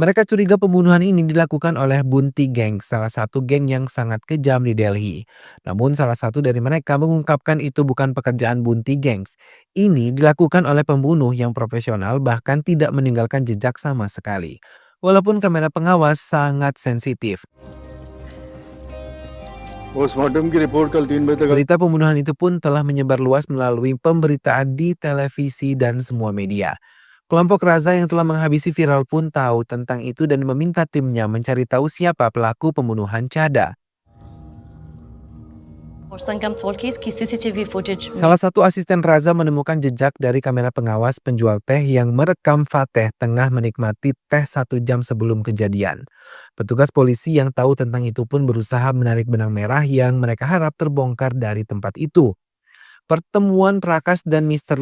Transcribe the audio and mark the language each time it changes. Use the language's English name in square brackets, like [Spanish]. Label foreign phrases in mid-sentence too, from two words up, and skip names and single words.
[Indonesian] Mereka curiga pembunuhan ini dilakukan oleh Bunti Gang, salah satu geng yang sangat kejam di Delhi. Namun salah satu dari mereka mengungkapkan itu bukan pekerjaan Bunti Gangs. Ini dilakukan oleh pembunuh yang profesional bahkan tidak meninggalkan jejak sama sekali. Walaupun kamera pengawas sangat sensitif. [Hindi] पोस्टमार्टम की रिपोर्ट कल 3 बजे तक [Indonesian] Berita pembunuhan itu pun telah menyebar luas melalui pemberitaan di televisi dan semua media. Kelompok Raza yang telah menghabisi viral pun tahu tentang itu dan meminta timnya mencari tahu siapa pelaku pembunuhan Chada. [Hindi] और संगम सोल की इसकी सीसीटीवी फुटेज [Indonesian] Salah satu asisten Raza menemukan jejak dari kamera pengawas penjual teh yang merekam Fateh tengah menikmati teh 1 jam sebelum kejadian. Petugas polisi yang tahu tentang itu pun berusaha menarik benang merah yang mereka harap terbongkar dari tempat itu. Pertemuan Prakash dan Mr.